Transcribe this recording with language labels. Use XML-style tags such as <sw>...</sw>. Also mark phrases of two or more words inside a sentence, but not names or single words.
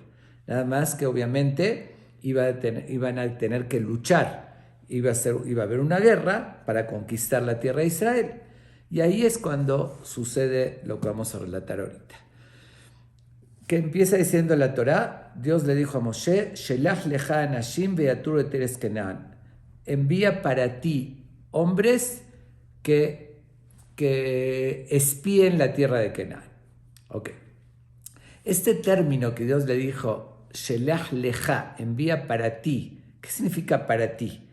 <es>Nada más que obviamente iban a tener que luchar, iba a haber una guerra para conquistar la tierra de Israel. Y ahí es cuando sucede lo que vamos a relatar ahorita. Que empieza diciendo la Torá, Dios le dijo a Moshe,</es> <he>שלח לך אנשים ויתרו את ארץ כנען.</he> <es>Envía para ti hombres que espíen la tierra de Canaán. Ok. Este término que Dios le dijo,</es> <he>שלח לך,</he> <es>envía para ti. ¿Qué significa para ti?</es>